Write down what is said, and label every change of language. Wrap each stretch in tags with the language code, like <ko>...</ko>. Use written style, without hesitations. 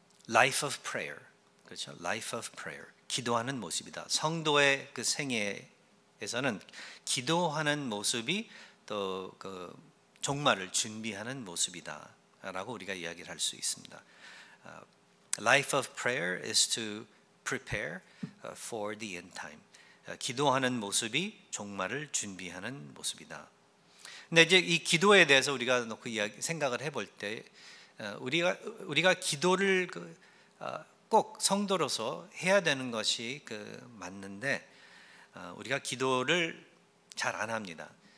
<en>Life of prayer.</en> <ko>그렇죠?</ko> <en>Life of prayer.</en> <ko>기도하는 모습이다. 성도의 그 생애에서는 기도하는 모습이 또 그 종말을 준비하는 모습이다라고 우리가 이야기를 할 수 있습니다.</ko> <en>Life of prayer is to prepare for the end time.</en> <ko>기도하는 모습이 종말을 준비하는 모습이다. 근데 이제 이 기도에 대해서 우리가 놓고 생각을 해볼 때 우리가 기도를 꼭 성도로서 해야 되는 것이 맞는데 우리가 기도를 잘 안 합니다.</ko>